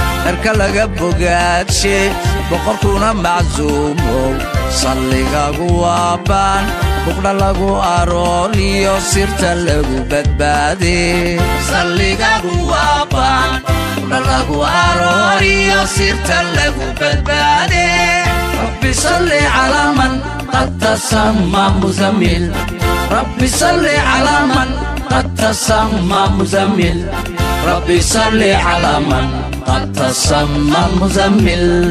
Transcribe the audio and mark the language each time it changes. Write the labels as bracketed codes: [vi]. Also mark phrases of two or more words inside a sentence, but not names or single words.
[so] Dharka laga bogaadshe, boqorkuna macsuumow. Salligaagu waa baan, buqdha lagu arooriyo, sirta lagu badbaade. Salligaagu waa baan, buqdha lagu arooriyo, sirta lagu badbaade. [ar] ربي صل على من قد تسمى مزمل. ربي صل على من قد تسمى مزمل. ربي صل على من قد تسمى مزمل.